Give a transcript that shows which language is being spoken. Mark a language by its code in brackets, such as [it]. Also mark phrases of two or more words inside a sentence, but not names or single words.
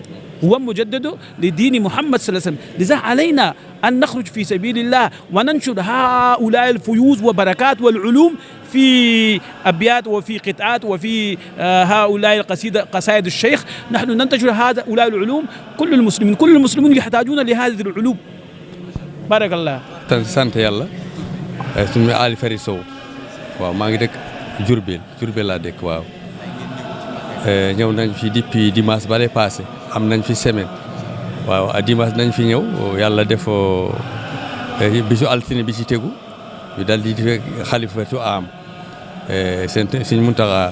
[ar] هو مجدد لدين محمد صلى الله عليه وسلم. لذا علينا أن نخرج في سبيل الله وننشر هؤلاء الفيوز وبركات والعلوم في أبيات وفي قطعات وفي هؤلاء قصائد الشيخ. نحن ننتشر هؤلاء العلوم. كل المسلمون يحتاجون لهذه العلوم. بارك الله. [wo] sant yàlla suñu Ali Fari Sow waaw maa ngi dëkk Diourbel laa dëkk waaw ñëw nañ fi depuis dimanche bale passé am nañ fi semaine waaw dimanche nañ fi ñëw yàlla def bisu altine bi ci tegu ñu dal di xalifatu am Sëñ Muntaxa